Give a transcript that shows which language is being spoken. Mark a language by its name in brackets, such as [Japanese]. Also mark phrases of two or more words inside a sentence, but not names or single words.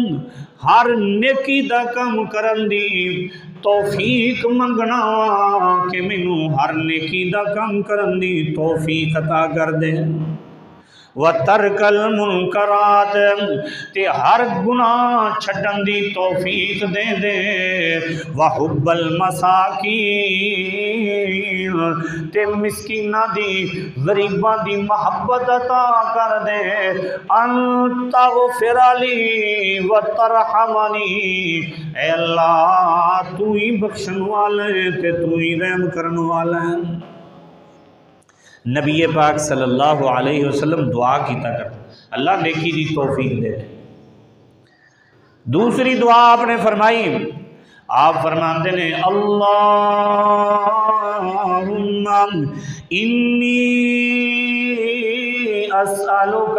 [Punjabi] ہر نیکی دا کم کرن دی توفیق منگنا کہ مینوں ہر نیکی دا کم کرن دی توفیق عطا کر دے، [Arabic] وَتَرْكَ الْمُنْكَرَاتِ [Punjabi] تے ہر گناہ چھڈن دی توفیق دے دے، [Arabic] وَحُبَّ الْمَسَاكِينَ [Punjabi] تے مسکینہ دی غریباں دی محبت عطا کر دے، [Arabic] أَنْ تَغْفِرَ لِي وَتَرْحَمَنِي، [Punjabi] اے اللہ تو ہی بخشن والے تے تو ہی رحم کرن والے۔ نبی پاک صلی اللہ علیہ وسلم دعا کیتا کر اللہ نیکی دی توفیق دے۔ [Urdu] دوسری دعا آپ نے فرمائی، آپ فرماتے ہیں [Arabic] اللہم انی اسألک